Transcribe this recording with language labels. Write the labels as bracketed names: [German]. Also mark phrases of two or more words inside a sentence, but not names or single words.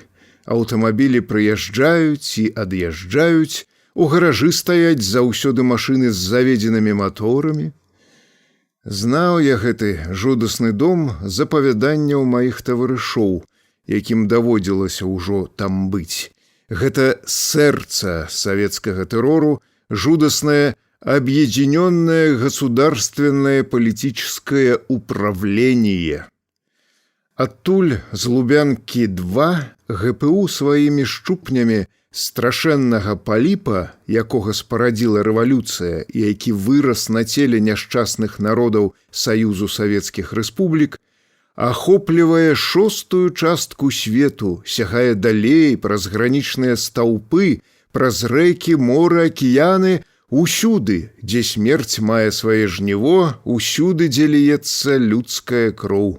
[Belarusian] Аўтамабілі прыязджаюць і ад'язджаюць, у гаражы стаяць заўсёды машыны з заведзенымі маторамі. Знаў я гэты жудасны дом з апавяданняў маіх таварышоў, якім даводзілася ўжо там быць. Гэта сэрца савецкага тэрору, жудаснае [Russian] объединенное государственное политическое управление. [Belarusian] Адтуль з Лубянкі-2 ГПУ сваімі шчупнямі страшэннага паліпа, якога спарадзіла рэвалюцыя і які вырас на целе няшчасных народаў Саюзу Савецкіх Рэспублік, ахоплівае 6-ую частку свету, сягае далей праз гранічныя стаўпы, праз рэкі, моры, акіяны, усюды, дзе смерць мае свае жніво, усюды, дзе ліецца людская кроў.